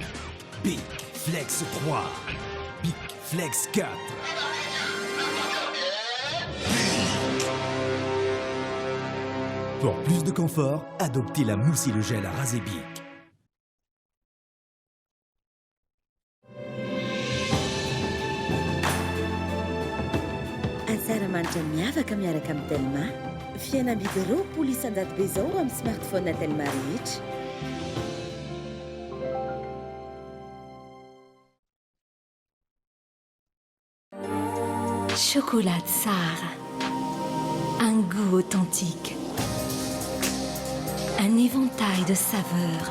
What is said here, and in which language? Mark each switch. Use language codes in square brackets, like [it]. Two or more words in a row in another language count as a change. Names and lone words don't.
[fr] Bic Flex 3. Bic Flex 4. Pour plus de confort, adoptez la mousse et le gel à raser Bic. [mg] Manitra miavaka miaraka amin'ny Telma. Fihenamidy roapolo isan-jato be izao amin'ny smartphone na Telma rehetra. [fr] Chocolat Tsar. Un goût authentique. Un éventail de saveurs.